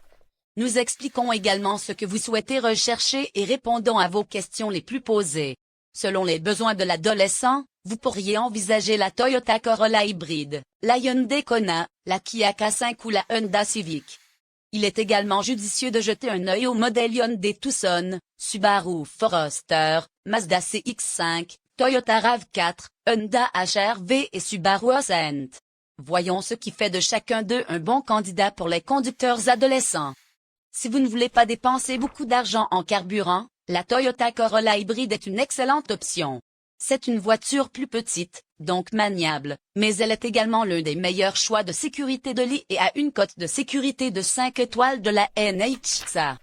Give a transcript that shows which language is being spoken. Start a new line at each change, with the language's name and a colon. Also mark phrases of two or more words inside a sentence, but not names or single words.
French: Nous expliquons également ce que vous souhaitez rechercher et répondons à vos questions les plus posées. Selon les besoins de l'adolescent, vous pourriez envisager la Toyota Corolla hybride, la Hyundai Kona, la Kia K5 ou la Honda Civic. Il est également judicieux de jeter un œil au modèle Hyundai Tucson, Subaru Forester, Mazda CX-5, Toyota RAV4, Honda HR-V et Subaru Ascent. Voyons ce qui fait de chacun d'eux un bon candidat pour les conducteurs adolescents. Si vous ne voulez pas dépenser beaucoup d'argent en carburant, la Toyota Corolla hybride est une excellente option. C'est une voiture plus petite, donc maniable, mais elle est également l'un des meilleurs choix de sécurité de lit et a une cote de sécurité de 5 étoiles de la NHTSA.